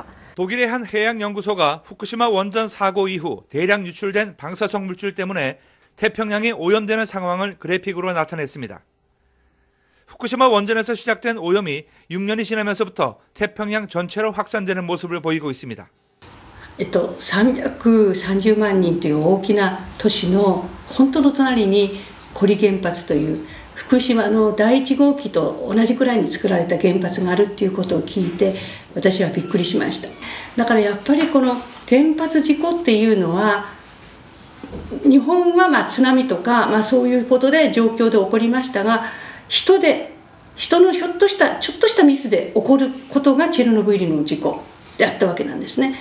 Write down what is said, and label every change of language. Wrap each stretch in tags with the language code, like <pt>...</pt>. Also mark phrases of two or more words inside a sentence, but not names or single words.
<ko>독일의 한 해양연구소가 후쿠시마 원전 사고 이후 대량 유출된 방사성 물질 때문에 태평양이 오염되는 상황을 그래픽으로 나타냈습니다. 후쿠시마 원전에서 시작된 오염이 6년이 지나면서부터 태평양 전체로 확산되는 모습을 보이고 있습니다.</ko> <ja>330 万人という大きな都市の本当の隣に古里原発という福島の第1号機と同じくらいに作られた原発があるっていうことを聞いて私はびっくりしました。だからやっぱりこの原発事故っていうのは日本は津波とかそういうことで状況で起こりましたが人のちょっとしたミスで起こることがチェルノブイリの事故であったわけなんですね。</ja>